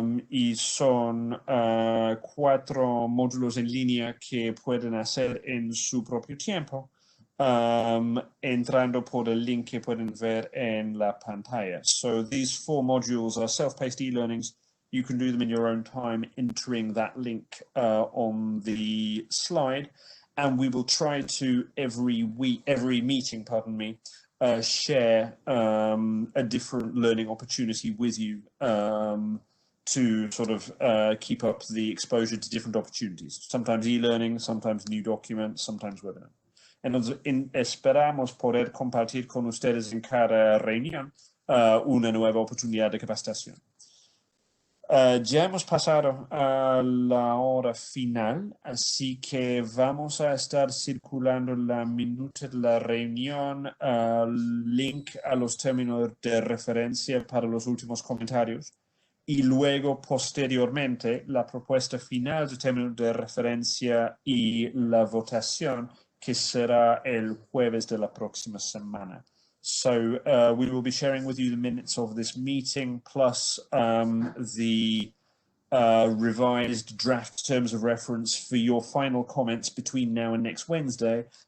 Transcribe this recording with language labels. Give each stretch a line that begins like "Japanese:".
Spanish: Y son 4 módulos en línea que pueden hacer en su propio tiempo, entrando por el link que pueden ver en la pantalla.
English: So these 4 modules are self-paced e-learnings. You can do them in your own time, entering that link on the slide. And we will try to every meeting, share a different learning opportunity with you to sort of keep up the exposure to different opportunities. Sometimes e-learning, sometimes new documents, sometimes webinar.
Spanish: Entonces, esperamos poder compartir con ustedes en cada reunión una nueva oportunidad de capacitación. Ya hemos pasado a la hora final, así que vamos a estar circulando la minuta de la reunión, link a los términos de referencia para los últimos comentarios y luego posteriormente la propuesta final de términos de referencia y la votación que será el jueves de la próxima semana.
English: So we will be sharing with you the minutes of this meeting plus the revised draft terms of reference for your final comments between now and next Wednesday.